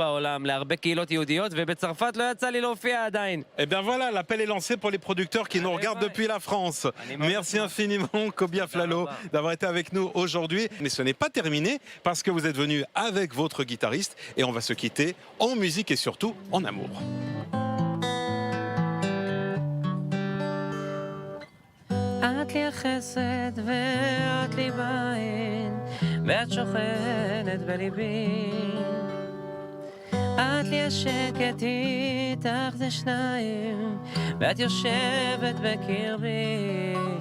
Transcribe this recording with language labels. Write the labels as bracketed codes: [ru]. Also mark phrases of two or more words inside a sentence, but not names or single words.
[fr] Eh bien voilà, l'appel est lancé pour les producteurs qui nous regardent depuis la France. Merci infiniment, Kobi Aflalo, d'avoir été avec nous aujourd'hui. Mais ce n'est pas terminé parce que vous êtes venu avec votre guitariste et on va se quitter en musique et surtout en amour. [he] את לי החסד ואת לי בעין ואת שוכנת בליבי את לי השקט איתך זה שניים ואת יושבת בקרבי